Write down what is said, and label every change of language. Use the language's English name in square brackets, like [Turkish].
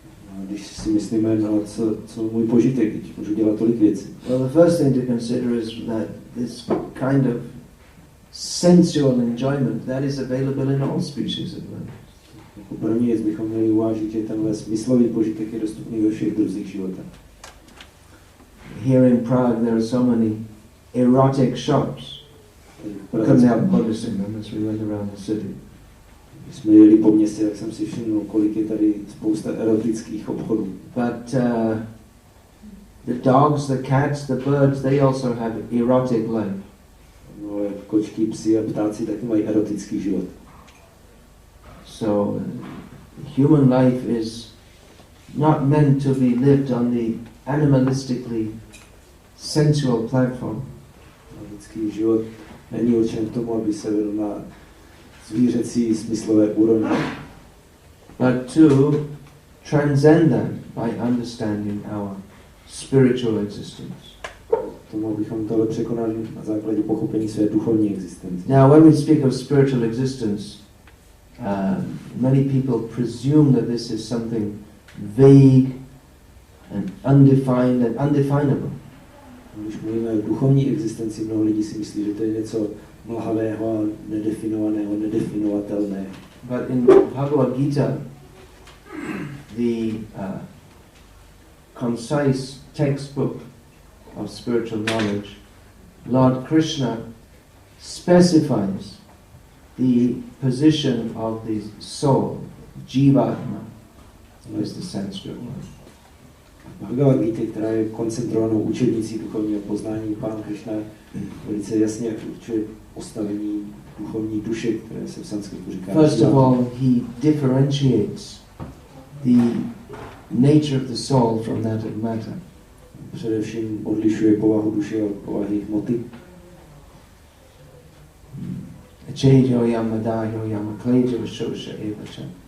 [Czech] A když si myslíme, no, co můj požitek, teď můžu dělat tolik věcí. [English] Well, the first thing to consider is that this kind of sensual enjoyment, that is available in all species of life. [Czech] Jako první věc bychom měli uvážit, že tenhle smyslový požitek je dostupný ve všech druzích života. [English] Here in Prague there are so many erotic shops. Couldn't help noticing them as we went around the city. [Czech] Když jsme jeli po městě, tak jsem si všiml, kolik je tady spousta erotických obchodů. [English] But the dogs, the cats, the birds, they also have erotic life. [Czech] No, kočky, psi a ptáci taky mají erotický život. [English] So human life is not meant to be lived on the animalistically sensual platform. [Czech] Lidský život není určen k tomu, aby se vedl na zvířecí smyslové úrovni. [English] But to transcend that by understanding our spiritual existence. [Czech] Tomu, abychom tohle překonali na základě pochopení své duchovní existence. [English] Now, when we speak of spiritual existence, many people presume that this is something vague and undefined and undefinable. [Czech] Když mluvíme o duchovní existenci, mnoho lidí si myslí, že to je něco mlhavého, nedefinovaného, nedefinovatelného. [English] But in Bhagavad Gita, the concise textbook of spiritual knowledge, Lord Krishna specifies the position of the soul, Jivatma, is the Sanskrit word. [Czech] Bhagavad Gita, která je koncentrovanou učebnicí duchovního poznání, Pán Krishna velice jasně určuje postavení duchovní duše, které se v sanskritu říká. [English] First of all, he differentiates the nature of the soul from that of matter. [Czech] Především odlišuje povahu duše od povahy hmoty. [Sanskrit] Achejo yama dayo yama klejo shosha evacha.